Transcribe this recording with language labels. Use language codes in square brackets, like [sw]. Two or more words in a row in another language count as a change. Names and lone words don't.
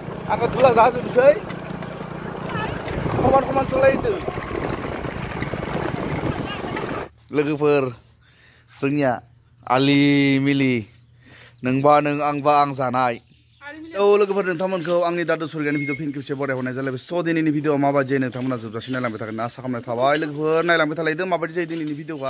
[id] Angkat bola satu bisa. Kawan-kawan selain itu. [brx] Logoफोर जोंनिया आलि मिलि नोंबा नों आंबा आं जानाय औ लोगोफोर नोंथांमोनखौ आंनि दादु सुरगानि भिडिअ फिन खेबसे बरायहरनाय जालायबाय स' दिनैनि भिडिअ माबायदि नोंथांमोना जोबजासिम नायलांबाय थागोन आसा खालामनाय थाबाय लोगोफोर नायलांबाय थालायदो माबायदि जायो दिनैनि भिडिअआ